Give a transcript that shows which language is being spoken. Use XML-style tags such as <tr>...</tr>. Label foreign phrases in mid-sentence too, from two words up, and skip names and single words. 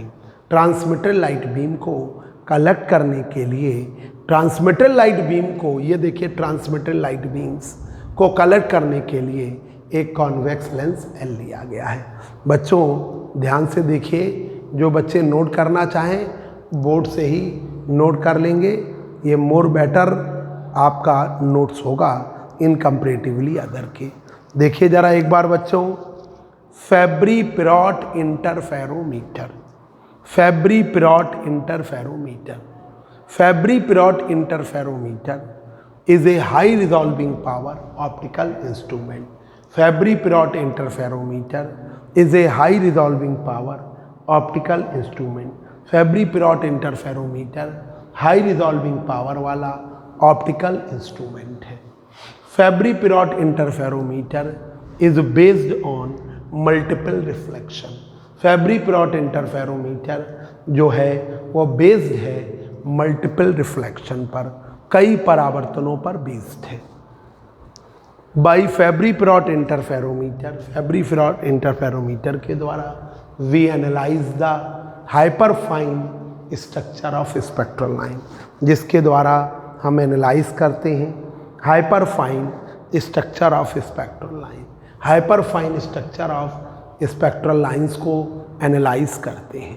<en>transmitted light beam</en> <hi>को कलेक्ट करने के लिए,</hi> <en>transmitted light beam</en> <hi>को, ये देखिए</hi> <en>transmitted light beams</en> <hi>को कलेक्ट करने के लिए एक</hi> <en>convex lens</en> <hi>एल लिया गया है। बच्चों ध्यान से देखिए, जो बच्चे नोट करना चाहें बोर्ड से ही नोट कर लेंगे, ये</hi> <en>more better</en> <hi>आपका नोट्स होगा</hi> <en>in comparatively other</en> <hi>के। देखिए जरा एक बार बच्चों,</hi> <en>Fabry-Perot interferometer, Fabry-Perot interferometer, Fabry-Perot interferometer is a high resolving power optical instrument. Fabry-Perot interferometer is a high resolving power optical instrument. Fabry-Perot interferometer high resolving power वाला optical instrument है। Fabry-Perot interferometer is based on multiple reflection.</en> <hi>Fabry-Perot interferometer जो है वो बेस्ड है</hi> <en>multiple reflection</en> <hi>पर, कई परावर्तनों पर बेस्ड है।</hi> <en>By Fabry-Perot interferometer, Fabry-Perot interferometer</en> <hi>के द्वारा</hi> <en>we analyze the hyperfine structure of spectral line,</en> <hi>जिसके द्वारा हम एनालाइज करते हैं</hi> <en>hyperfine structure of spectral line, hyperfine structure of spectral lines</en> <hi>को एनालाइज करते हैं।</hi>